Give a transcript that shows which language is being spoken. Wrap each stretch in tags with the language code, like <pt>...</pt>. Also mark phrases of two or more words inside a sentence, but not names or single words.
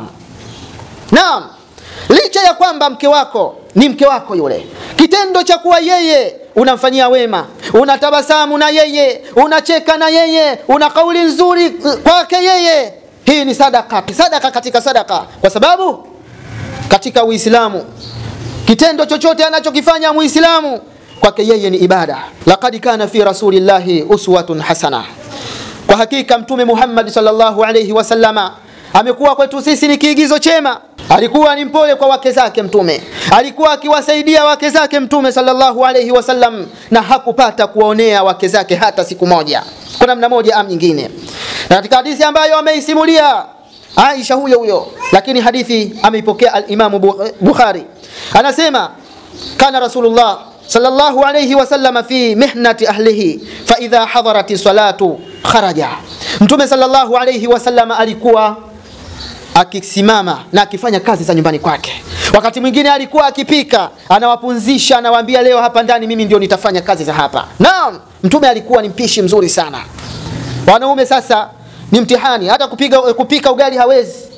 <sw>Naam, licha ya kwamba mke wako ni mke wako yule, kitendo cha kuwa yeye unamfanyia wema, unatabasamu na yeye, unacheka na yeye, una kauli nzuri kwake yeye, hii ni sadaka katika sadaka. Kwa sababu katika Uislamu kitendo chochote anachokifanya Muislamu kwake yeye ni ibada.</sw> <ar>لقد كان في رسول الله أسوة حسنة,</ar> <sw>kwa hakika Mtume Muhammad</sw> <ar>صلى الله عليه وسلم</ar> <sw>amekuwa kwetu sisi ni kiigizo chema. Alikuwa ni mpole kwa wake zake Mtume, alikuwa akiwasaidia wake zake Mtume</sw> <ar>صلى الله عليه وسلم,</ar> <sw>na hakupata kuwaonea wake zake hata siku moja kwa namna moja am nyingine. Na katika hadithi ambayo ameisimulia Aisha huyo, lakini hadithi ameipokea al-Imam Bukhari, anasema</sw> <ar>كان رسول الله صلى الله عليه وسلم في مهنة أهله فإذا حضرت الصلاة خرج.</ar> <sw>Mtume</sw> <ar>صلى الله عليه وسلم</ar> <sw>alikuwa akisimama na akifanya kazi za nyumbani kwake. Wakati mwingine alikuwa akipika, anawapunzisha, anawaambia leo hapa ndani mimi ndio nitafanya kazi za hapa. Naam, Mtume alikuwa ni mpishi mzuri sana. Wanaume sasa ni mtihani, hata kupika ugali hawezi.</sw>